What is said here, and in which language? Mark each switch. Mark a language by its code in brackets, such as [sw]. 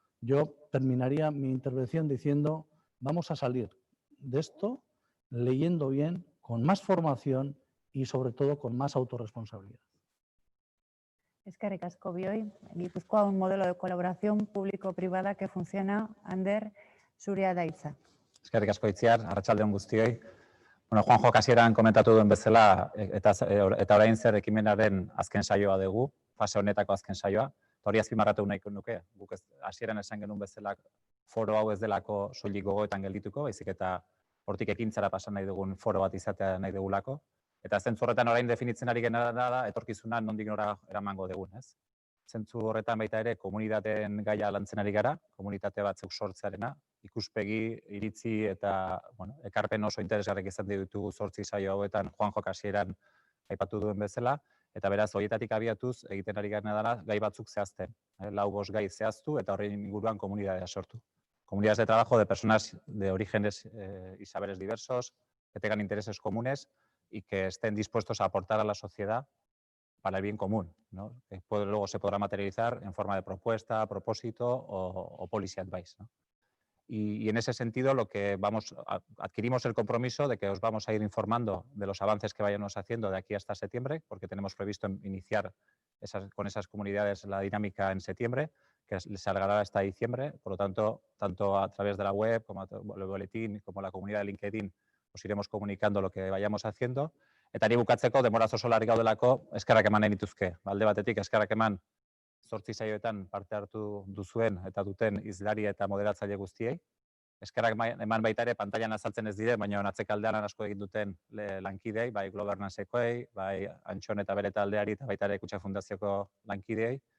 [es] Yo terminaría mi intervención diciendo, vamos a salir de esto leyendo bien, con más formación y sobre todo con más autorresponsabilidad. [eu] Eskerrik asko bioi. [es] Guipúzcoa un modelo de colaboración público-privada que funciona. [eu] Ander, zurea da hitza. Eskerrik asko Itziar, arratsalde on guztioi. Bueno, Juanjo hasieran komentatu duen bezala, eta orain zer ekimenaren azken saioa dugu, fase honetako azken saioa. Hori azpimarratu nahiko nuke. Guk hasieran esan genuen bezala foro hau ez delako soilik gogoetan geldituko, baizik eta hortik ekintzara pasa nahi dugun foro bat izatea nahi dugulako. Eta zentzu horretan orain definitzen ari genera da, etorkizuna nondik nora eramango dugun, ez? Zentzu horretan baita ere, komunitateen gaia lantzen ari gara, komunitate batzuk sortzearena, ikuspegi, iritzi eta ekarpen oso interesgarriak izan ditugu 8 saio hauetan Juanjo hasieran aipatu duen bezala, eta beraz, horietatik abiatuz egiten ari garena dela gai batzuk zehazten. 4-5 gai zehaztu eta horren inguruan komunitatea sortu. [es] Comunidades de trabajo de personas de orígenes y saberes diversos, que tengan intereses comunes y que estén dispuestos a aportar a la sociedad para el bien común, ¿no? Que luego se podrá materializar en forma de propuesta, propósito o policy advice, ¿no? Y en ese sentido adquirimos el compromiso de que os vamos a ir informando de los avances que vayamos haciendo de aquí hasta septiembre, porque tenemos previsto iniciar con esas comunidades la dinámica en septiembre, que les alargará hasta diciembre. Por lo tanto, tanto a través de la web como el boletín, como la comunidad de LinkedIn, os iremos comunicando lo que vayamos haciendo. [eu] Eta ni bukatzeko, denboraz oso larri gaudelako, eskerrak eman nahi nituzke. Alde batetik, eskerrak eman zortzi saioetan parte hartu duzuen eta duten hizlari eta moderatzaile guztiei. Eskerrak eman baita ere, pantailan azaltzen ez dire, baina atzekaldean asko egin duten lankideei, bai Globernancekoei, bai Antxon eta bere taldeari eta baita ere Kutxa Fundazioko lankideei.